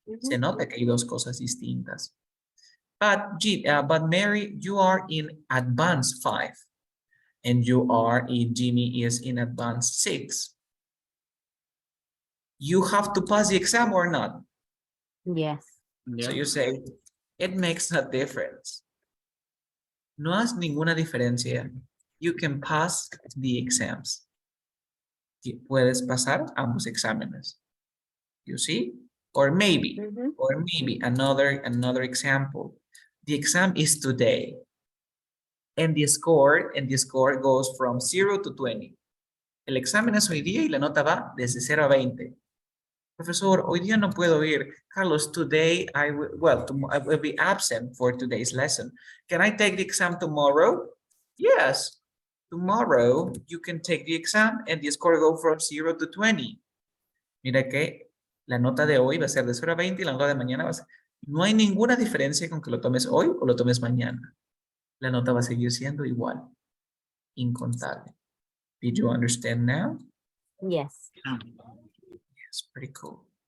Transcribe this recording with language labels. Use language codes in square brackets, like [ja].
[es] Se nota que hay dos cosas distintas. [en] But Mary, you are in advanced 5. And Jimmy is in advanced 6. You have to pass the exam or not? Yes. So you say, it makes a difference. No hace ninguna diferencia. You can pass the exams. [es] Puedes pasar ambos exámenes. [en] You see? Or maybe, another example. The exam is today. And the score goes from 0 to 20. [es] El examen es hoy día y la nota va desde 0 a 20. Profesor, hoy día no puedo ir. [en] Carlos, today I will be absent for today's lesson. Can I take the exam tomorrow? Yes. Tomorrow you can take the exam and the score go from 0 to 20. [es] Mira que la nota de hoy va a ser de 0 a 20 y la nota de mañana va a ser... No hay ninguna diferencia con que lo tomes hoy o lo tomes mañana. La nota va a seguir siendo igual. [en] Incontable. Did you understand now? Yes. Yes, pretty cool.